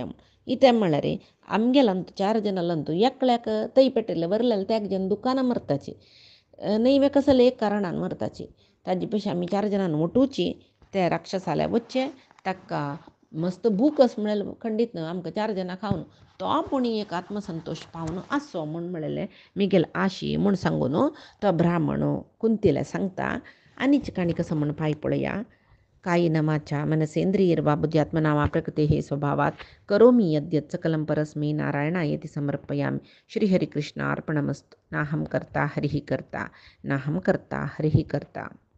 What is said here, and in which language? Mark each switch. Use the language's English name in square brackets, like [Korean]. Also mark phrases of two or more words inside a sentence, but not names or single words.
[Konkani] कित्याक म्हळ्यार आमगेलांतू 4 जनांतू एकल्याक तै पेटयले वरलेले त्याग जन दुकानां मरताची न्हय कसले एक कारणान मरताची ताजे पेक्षा आमी 4 जणांनी वटुची त्या राक्षसाल्या वचचें ताका मस्त भूक आस म्हळ्यार खंडीत आमकां 4 जणां खावन तो पूण एक आत्मसंतोश पावन आसो म्हूण म्हणलेलें मिगेल आशी म्हूण सांगून तो ब्राह्मण कुंतीला सांगता. आनीची काणी कसो म्हूण पाय पळया. [Sanskrit] कायेनमाच्या मनसेंद्रियर्वा बुद्ध्यात्मना प्रकृतेः स्वभावात् करोमि यद्यत् सकलं परस्मै नारायणायेति समर्पयामि. श्रीहरिकृष्णार्पणमस्तु. नाहं कर्ता हरिः कर्ता नाहं कर्ता हरिः कर्ता.